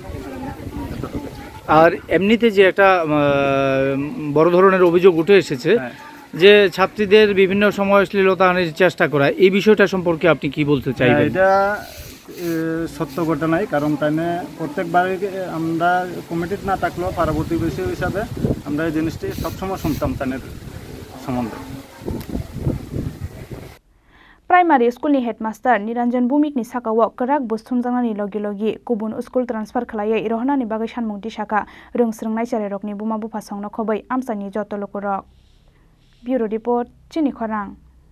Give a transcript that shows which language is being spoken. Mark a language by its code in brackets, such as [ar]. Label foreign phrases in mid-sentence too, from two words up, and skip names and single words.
[bn] আর এমনিতে যে একটা বড় ধরনের অভিযোগ উঠে এসেছে যে ছাত্রীদের বিভিন্ন সময় অশ্লীলতার চেষ্টা করা এই বিষয়টা সম্পর্কে আপনি কি বলতে চাইবেন এটা সত্য ঘটনাই কারণ তাইনে প্রত্যেকবারই আমরা কমিটিতে না থাকলেও পরবর্তী বিষয় হিসাবে আমরা এই জিনিসটি সবসময় শুনতাম তাইনের সম্বন্ধে [en] Primary school [trp] ni headmaster Niranjan Bhumik ni sakawo karak busthumjangnani logi kubun school transfer khlaiye rohna ni bagai sanmungti saka rungsrungnai chare rokni buma bufasongno khobai amsani joto lokorok [en] Bureau Report [trp] Chini Khorang